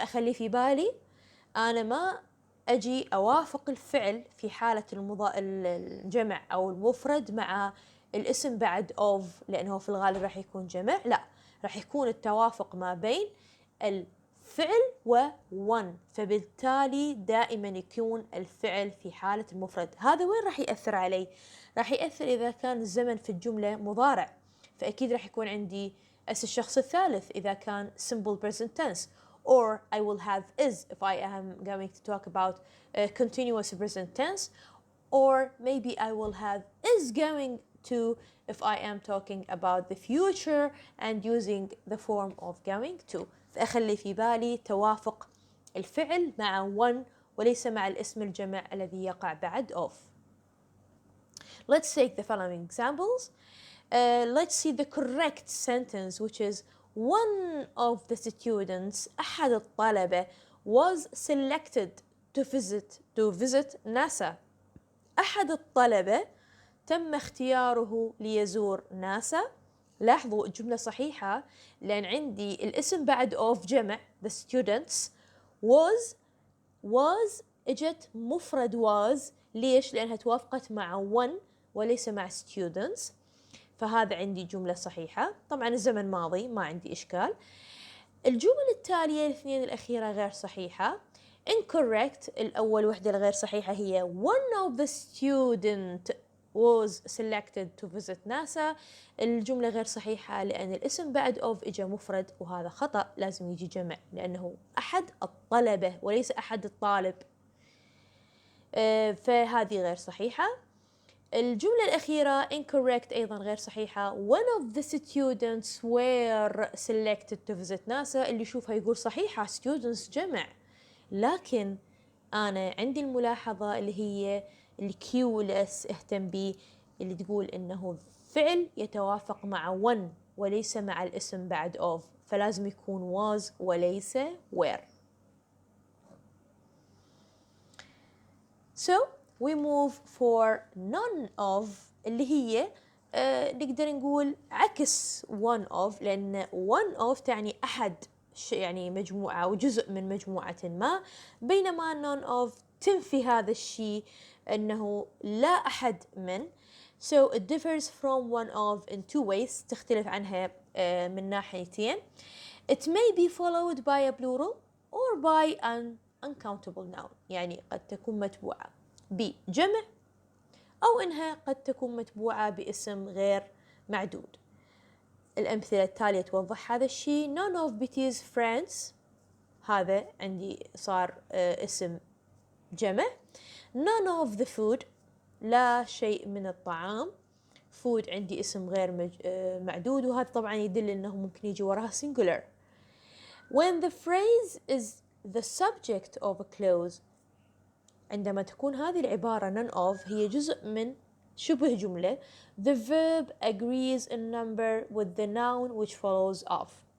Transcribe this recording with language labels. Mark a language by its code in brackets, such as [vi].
[ar] فأخلي في بالي أنا ما أجي أوافق الفعل في حالة الجمع أو المفرد مع الاسم بعد of، لأنه في الغالب راح يكون جمع، لا راح يكون التوافق ما بين الفعل و one، فبالتالي دائما يكون الفعل في حالة المفرد. هذا وين راح يأثر علي؟ راح يأثر إذا كان [en] الزمن في الجملة مضارع، فأكيد راح يكون عندي اس الشخص الثالث إذا كان simple present tense, or I will have is if I am going to talk about continuous present tense, or maybe I will have is going to if I am talking about the future and using the form of going to. [ar] فأخلي في بالي توافق الفعل مع one وليس مع الاسم الجمع الذي يقع بعد of. [en] Let's take the following examples. Let's see the correct sentence, which is one of the students [ar] أحد الطلبة [en] was selected to visit NASA. [ar] أحد الطلبة تم اختياره ليزور ناسا. لاحظوا الجملة صحيحة لأن عندي الاسم بعد of جمع [en] the students was [ar] اجت مفرد was. ليش؟ لأنها توافقت مع one وليس مع students، فهذا عندي جملة صحيحة. طبعا الزمن ماضي ما عندي إشكال. الجمل التالية الاثنين الأخيرة غير صحيحة. [en] incorrect، [ar] الأول وحدة الغير صحيحة هي [en] one of the student was selected to visit NASA. [ar] الجملة غير صحيحة لأن الاسم بعد of إجا مفرد وهذا خطأ، لازم يجي جمع لأنه أحد الطلبة وليس أحد الطالب. فهذه غير صحيحة. الجملة الأخيرة incorrect أيضا غير صحيحة. [en] one of the students were selected to visit NASA. [ar] اللي يشوفها يقول صحيحة students جمع، لكن أنا عندي الملاحظة اللي هي الكيو اللي اهتم بيه، اللي تقول إنه فعل يتوافق مع one وليس مع الاسم بعد of، فلازم يكون was وليس were. [en] So we move for none of [ar] اللي هي نقدر نقول عكس one of، لأن one of تعني أحد يعني مجموعة وجزء من مجموعة ما، بينما none of تنفي هذا الشيء أنه لا أحد من. [en] So it differs from one of in two ways، [ar] تختلف عنها من ناحيتين. [en] It may be followed by a plural or by an uncountable noun، [ar] يعني قد تكون متبوعة بجمع أو إنها قد تكون متبوعة باسم غير معدود. الأمثلة التالية توضح هذا الشيء. [en] none of Betty's friends، [ar] هذا عندي صار اسم جمع. [en] none of the food، [ar] لا شيء من الطعام. food عندي اسم غير معدود، وهذا طبعا يدل إنه ممكن يجي وراها singular. [en] when the phrase is the subject of a clause، [ar] عندما تكون هذه العبارة none of هي جزء من شبه جملة، [en] the verb agrees in number with the noun which follows off.